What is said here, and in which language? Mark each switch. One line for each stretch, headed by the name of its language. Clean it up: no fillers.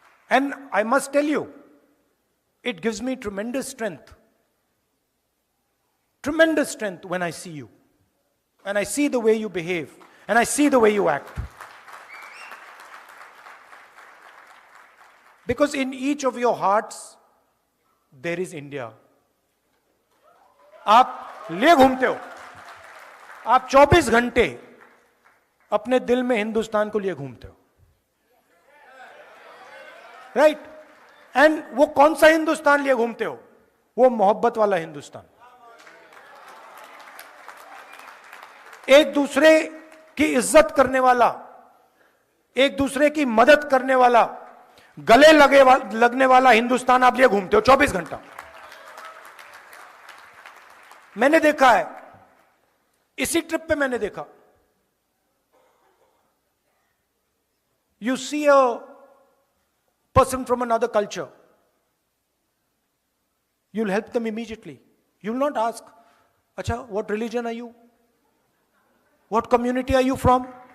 English: And I must tell you, it gives me tremendous strength when I see you, and I see the way you behave, and I see the way you act. Because in each of your hearts, there is India.
Hindi: आप ले घूमते हो, आप 24 घंटे अपने दिल में हिंदुस्तान को लिए घूमते हो, राइट? एंड वो कौन सा हिंदुस्तान लिए घूमते हो? वो मोहब्बत वाला हिंदुस्तान, एक दूसरे की इज्जत करने वाला, एक दूसरे की मदद करने वाला, गले लगने वाला हिंदुस्तान आप लिए घूमते हो 24 घंटा. मैंने देखा है, इसी ट्रिप पे मैंने देखा.
English: You see a person from another culture, you'll help them immediately. You'll not ask, Acha, what religion are you? What community are you from?